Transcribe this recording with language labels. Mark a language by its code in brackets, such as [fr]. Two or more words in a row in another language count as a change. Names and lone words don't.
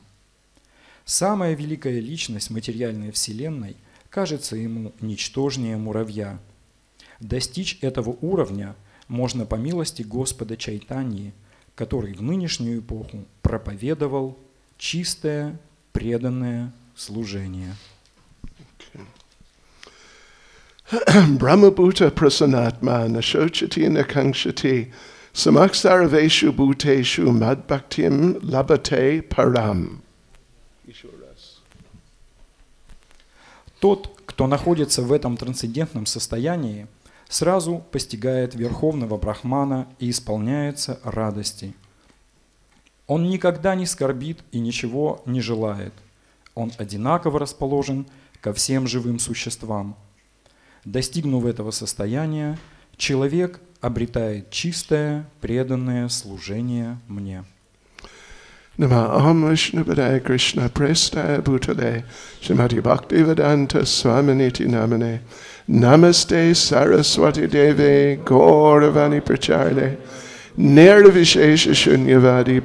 [ru] Самая великая личность материальной вселенной кажется ему ничтожнее муравья. Достичь этого уровня можно по милости Господа Чайтаньи, который в нынешнюю эпоху проповедовал чистое, преданное служение. [sa] ब्रह्मभूत प्रसन्नात्मा न शोचति न काङ्क्षति समः सर्वेषु भूतेषु मद्भक्तिं लभते परम्. [ru] Тот, кто находится в этом трансцендентном состоянии, сразу постигает Верховного Брахмана и исполняется радости. Он никогда не скорбит и ничего не желает. Он одинаково расположен ко всем живым существам. Достигнув этого состояния, человек обретает чистое, преданное служение мне. [sa] नम ॐ विष्णुपादाय कृष्णप्रेष्ठाय भूतले श्रीमति भक्ति वेदान्त स्वामिनिति नामने नमस्ते सरस्वति देवे गौरवाणी प्रचारिणे निर्विशेष शून्यवादि